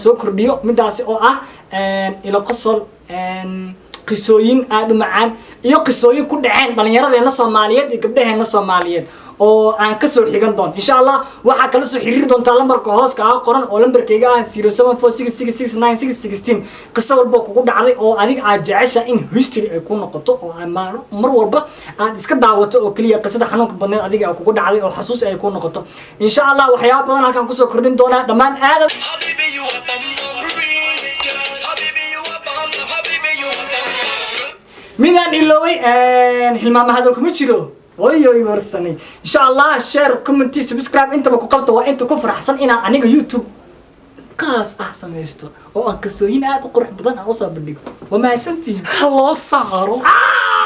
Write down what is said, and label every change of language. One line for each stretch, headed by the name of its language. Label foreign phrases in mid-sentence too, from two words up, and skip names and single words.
Somali: soo kordhiyo midaasi oo ah ila qosol qisooyin aad u macaan iyo qisooyin ku dhaceen dhalinyaradeena Soomaaliyeed iyo gabdhaheena Soomaaliyeed oo aan ka soo xigan doon
Arabic: إن شاء الله
Somali: waxa kala soo xiriir doonta lambarka hooska ah qoran oo lambarkayga ah 0746669616 qiso walba kugu dhacday oo adiga aad jecesha in history ay ku noqoto oo mar walba aad iska daawato oo kaliya qisada xanuunka badneed adiga kugu dhacday oo xasuus ay ku noqoto
Arabic: إن شاء الله
Somali: waxyaabo badan halkan ku soo kordhin doona dhamaan aad
English: Habibi you a bum bum. Ring it girl, habibi you a bum bum. Habibi you a bum bum.
Somali: midaan iloway hilmaama hadalku ma jiro oy warsani
Arabic: إن شاء الله
English: share comment subscribe
Somali: inta ku qabto waa inta ku faraxsan inaan aniga YouTube qaas ah samaysto oo aan kasooyin aad u qurux badan oo soo bandhigo wama aysantii loo saaro